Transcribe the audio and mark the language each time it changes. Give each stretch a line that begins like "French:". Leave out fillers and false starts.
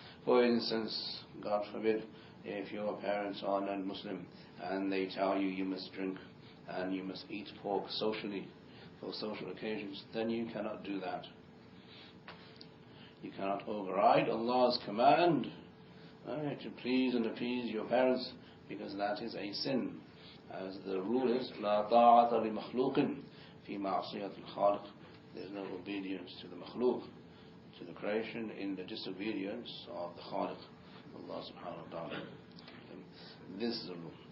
English: For instance, God forbid, if your parents are non-Muslim and they tell you you must drink and you must eat pork socially for social occasions, then you cannot do that. You cannot override Allah's command to please and appease your parents, because that is a sin. As the rule is,
Arabic: لا طاعة لمخلوق في معصية الخالق.
English: There is no obedience to the makhluk, to the creation, in the disobedience of the Khaliq, Allah subhanahu wa ta'ala. This is a rule.